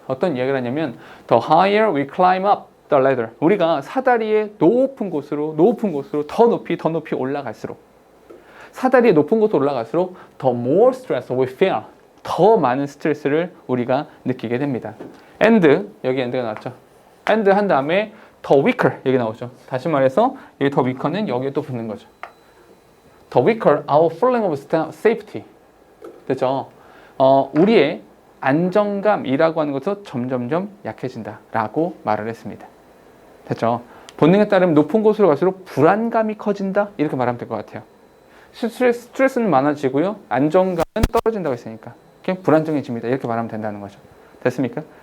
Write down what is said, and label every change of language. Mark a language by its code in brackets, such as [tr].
[ko] 어떤 이야기를 하냐면 [en] The higher we climb up the ladder [ko] 우리가 사다리의 높은 곳으로 더 높이 올라갈수록 사다리의 높은 곳으로 올라갈수록 [en] the more stress we feel [ko] 더 많은 스트레스를 우리가 느끼게 됩니다. and 여기 and가 나왔죠. and 한 다음에 the weaker 여기 나오죠. 다시 말해서 여기 the weaker는 여기에 또 붙는 거죠. [en] The weaker our feeling of safety [ko] 됐죠? 우리의 안정감이라고 하는 것도 점점점 약해진다라고 말을 했습니다. 됐죠? 본능에 따르면 높은 곳으로 갈수록 불안감이 커진다 이렇게 말하면 될 것 같아요. 스트레스는 많아지고요, 안정감은 떨어진다고 했으니까 불안정해집니다. 이렇게 말하면 된다는 거죠. 됐습니까?